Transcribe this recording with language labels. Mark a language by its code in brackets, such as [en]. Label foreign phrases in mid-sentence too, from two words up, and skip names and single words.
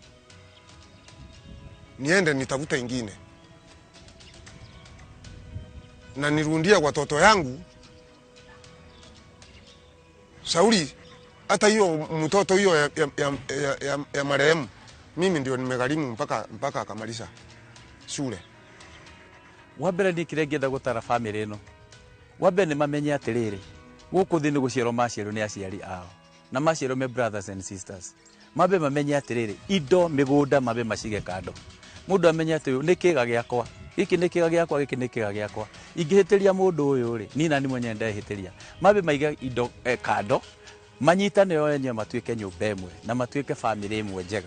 [sw] Niende nitafuta ingine. Na nirundia kwa watoto yangu. Sauli hata hiyo mtoto hiyo ya marehemu mimi ndio nimegharimu mpaka akamaliza shule. [ki] Wambere ni kirengenda gutara family ino. Wambere ni mamenye atiriri. Guku thi ni guciaro maciaro ni aciari ao. Na maciaro me [en] brothers and sisters. [ki] Mabe mamenye atiriri. Indo migunda mabe macige kando. Mundu amenye ati ni kiga giakwa. Giki ni kiga giakwa, giki ni kiga giakwa. Ingihitiria mundu uyu ri, [sw] ni nani mwenye [ki] ndehitiria. Mabe maiga indo kando. Manyitane yo enye matuike nyumba imwe na matuike family imwe njega.